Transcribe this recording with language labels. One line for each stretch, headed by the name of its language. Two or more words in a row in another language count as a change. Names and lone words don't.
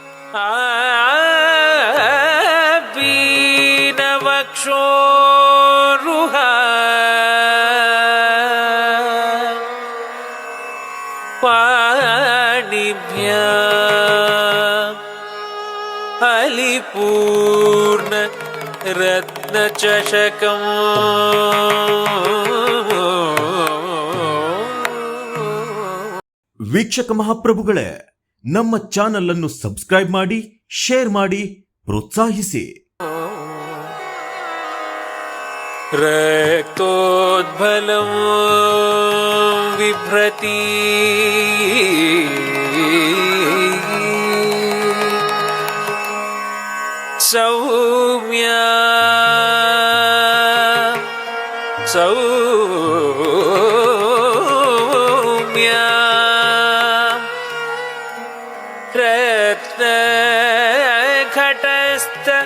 Sanskrit: बीनवक्षोरुह पाणिभ्याम् अलिपूर्ण रत्नचषकम्.
Kannada: ವೀಕ್ಷಕ ಮಹಾಪ್ರಭುಗಳೇ, ನಮ್ಮ ಚಾನಲ್ ಅನ್ನು ಸಬ್ಸ್ಕ್ರೈಬ್ ಮಾಡಿ, ಶೇರ್ ಮಾಡಿ, ಪ್ರೋತ್ಸಾಹಿಸಿ.
Sanskrit: ರಕ್ತೋದ್ಭಲಂ ಬಿಭ್ರತಿ ಸೌಮ್ಯ रत्नघटस्थ